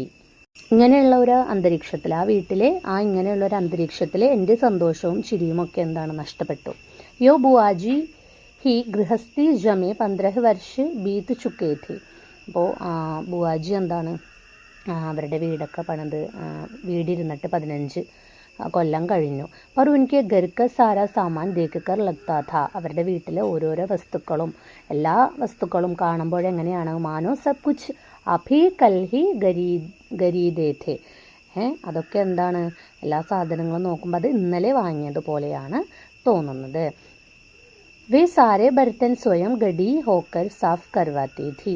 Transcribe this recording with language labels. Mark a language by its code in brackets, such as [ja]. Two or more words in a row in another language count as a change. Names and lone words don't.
[ml] ഇങ്ങനെയുള്ള ഒരു അന്തരീക്ഷത്തിൽ ഇങ്ങനെയുള്ള ഒരു അന്തരീക്ഷത്തിൽ എൻ്റെ സന്തോഷവും ചിരിയും ഒക്കെ എന്താണ് നഷ്ടപ്പെട്ടു. [hi] यो बुआजी ही गृहस्थी जमे 15 वर्ष बीत चुके थी. [ml] അപ്പോൾ ബുവാജി എന്താണ് അവരുടെ വീടൊക്കെ പണിത് വീടിരുന്നിട്ട് 15 കൊല്ലം കഴിഞ്ഞു. [hi] पर उनके घर का सारा सामान देखकर लगता था. [ml] അവരുടെ വീട്ടിലെ ഓരോരോ വസ്തുക്കളും എല്ലാ വസ്തുക്കളും കാണുമ്പോൾ എങ്ങനെയാണ് [hi] मानो सब कुछ अभी कल ही खरीदे थे. [ml] അതൊക്കെ എന്താണ് എല്ലാ സാധനങ്ങളും നോക്കുമ്പോൾ അത് ഇന്നലെ വാങ്ങിയതുപോലെയാണ് തോന്നുന്നത്. [hi] वे सारे बर्तन स्वयं खड़ी होकर साफ़ करवाती थी.